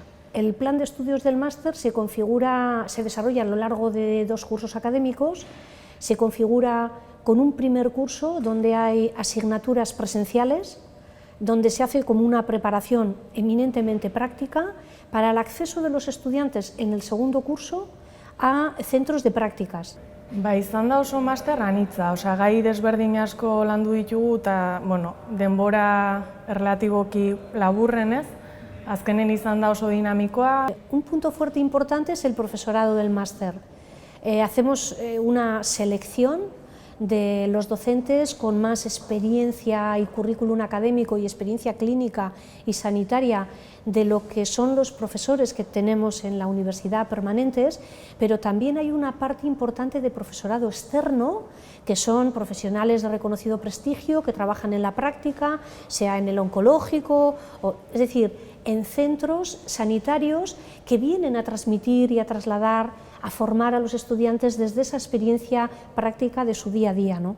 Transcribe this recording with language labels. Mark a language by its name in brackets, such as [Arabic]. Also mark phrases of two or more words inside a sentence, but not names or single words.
[Spanish] El plan de estudios del máster se desarrolla a lo largo de 2 cursos académicos, se configura con un primer curso donde hay asignaturas presenciales, donde se hace como una preparación eminentemente práctica para el acceso de los estudiantes en el segundo curso a centros de prácticas. [Basque] Izan da oso master anitza, gai desberdin asko landu ditugu eta denbora relatiboki laburrenez, azkenen izan da oso dinamikoa. [Spanish] Un punto fuerte importante es el profesorado del máster. Hacemos una selección de los docentes con más experiencia y currículum académico y experiencia clínica y sanitaria de lo que son los profesores que tenemos en la universidad permanentes, pero también hay una parte importante de profesorado externo, que son profesionales de reconocido prestigio, que trabajan en la práctica, sea en el oncológico, es decir, en centros sanitarios que vienen a transmitir y a trasladar, a formar a los estudiantes desde esa experiencia práctica de su día a día, ¿no?